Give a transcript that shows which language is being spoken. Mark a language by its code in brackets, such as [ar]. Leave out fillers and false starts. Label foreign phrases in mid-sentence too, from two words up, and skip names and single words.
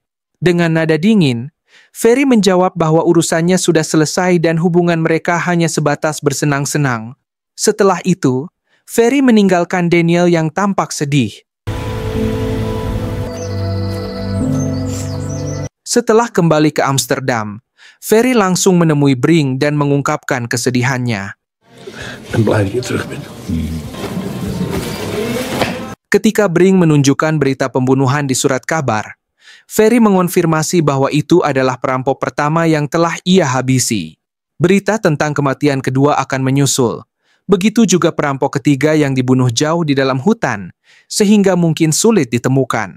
[id] Dengan nada dingin, Ferry menjawab bahwa urusannya sudah selesai dan hubungan mereka hanya sebatas bersenang-senang. Setelah itu, Ferry meninggalkan Daniel yang tampak sedih. Setelah kembali ke Amsterdam, Ferry langsung menemui Brink dan mengungkapkan kesedihannya. [nl] Ik ben blij dat je terug bent. [id] Ketika Brink menunjukkan berita pembunuhan di surat kabar, Ferry mengonfirmasi bahwa itu adalah perampok pertama yang telah ia habisi. Berita tentang kematian kedua akan menyusul. Begitu juga perampok ketiga yang dibunuh jauh di dalam hutan, sehingga mungkin sulit ditemukan.